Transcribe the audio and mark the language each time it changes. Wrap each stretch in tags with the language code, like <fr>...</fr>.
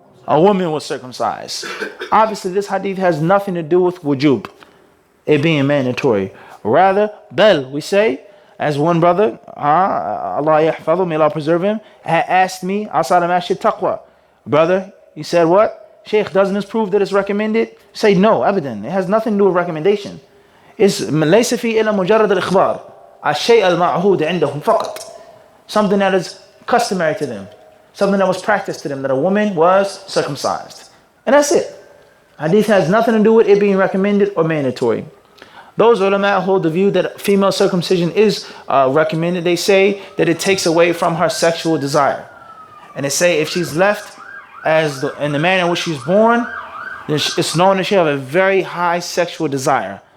<en>A woman was circumcised. Obviously, this hadith has nothing to do with wujub, it being mandatory. Rather, bel, we say, as one brother,</en> <ar>Allah yahfadhu,</ar> <en>may Allah preserve him, had asked me outside of Masjid Taqwa, brother, he said, what? Sheikh, doesn't this prove that it's recommended? Say no, abadan. It has nothing to do with recommendation.</en> <ar>It's ليس في إلا مجرد الإخبار الشيء المعهود عندهم فقط.</ar> <en>Something that is customary to them, something that was practiced to them, that a woman was circumcised. And that's it. Hadith has nothing to do with it being recommended or mandatory. Those ulama hold the view that female circumcision is recommended. They say that it takes away from her sexual desire. And they say if she's left in the manner in which she's born, then it's known that she'll have a very high sexual desire.</en>